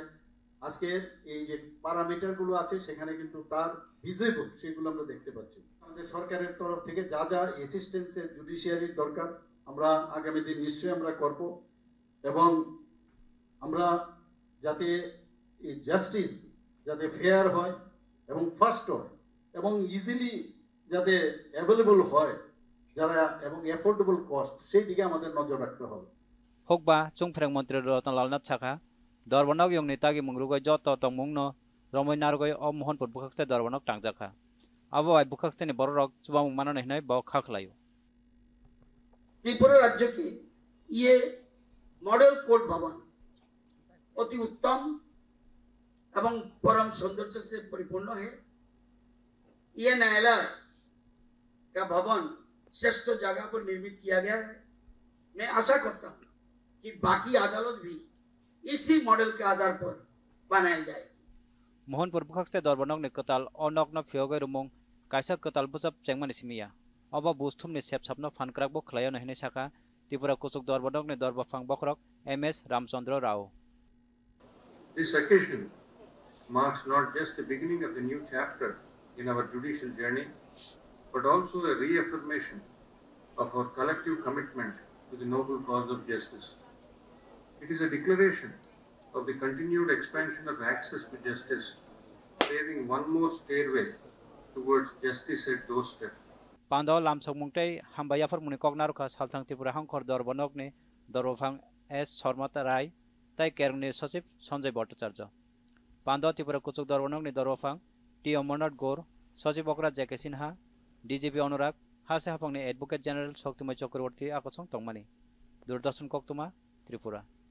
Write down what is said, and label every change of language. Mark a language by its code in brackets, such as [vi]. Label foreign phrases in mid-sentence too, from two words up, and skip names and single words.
[bn] আজকে এই যে প্যারামিটারগুলো আছে সেখানে কিন্তু তার ভিজিবল সেগুলো আমরা দেখতে পাচ্ছি আমাদের সরকারের তরফ থেকে যা যা অ্যাসিস্ট্যান্সের জুডিশিয়ারির দরকার আমরা আগামী দিন নিশ্চয়ই আমরা করব এবং আমরা যাতে এই জাস্টিস যাতে ফেয়ার হয় এবং ফাস্ট হয় এবং ইজিলি যাতে অ্যাভেলেবল হয় যারা এবং [en] affordable cost [bn] সেই দিকে আমাদের নজর রাখতে হবে [trp] Hokba Chungpreng Montri Rotnal Napchaka Dorbanok Yong Nitagi Mungrugoi Joto Tongmungno Romoy Nargoi O Mohanpur Bukhakste Dorbanok Tangjaka Abo I Bukhakste ni Borok Subamung Manon Hnai Bo Khaklayo [hi] त्रिपुरा राज्य की ये [en] model court [hi] भवन अति उत्तम एवं परम सौंदर्य से परिपूर्ण है ये न्यायालय का भवन श्रेष्ठ जगह पर निर्मित किया गया है मैं आशा करता हूँ कि बाकी अदालत भी इसी मॉडल के आधार पर बनाई जाएगी [trp] Mohanpur Bukhakste Dorbanok ni Katal Onok no Fiogoi Rumong Kaisa Katal Busap Chengman Simia Aba Busthum ni Sep Sapno Fankrak Bo Khlayo Nahne Saka Tripura Kusuk Dorbanok ni Dorbafang Bokrok MS Ramchandra Rao. [en] This occasion marks not just the beginning of the new chapter in our judicial journey, but also a reaffirmation of our collective commitment to the noble cause of justice. It is a declaration of the continued expansion of access to justice, paving one more stairway towards justice at doorstep. [trp] Pando Lamsok Mungtai Hambayafar Munikognaruka Saltang Tripura Hangkor Dorbanok ni Dorofang S. Sormata Rai Tai Kerng ni Sosip Sonjay Bhattacharya. Pando Tripura Kusuk Dorbanok ni Dorofang T. Amarnath Gaur Sosip Okra J.K. Sinha DGP Anurag Hase Hapang ni [en] Advocate General [trp] Shoktumai Chakraborty Akosong Tongmani Durdasan Koktuma Tripura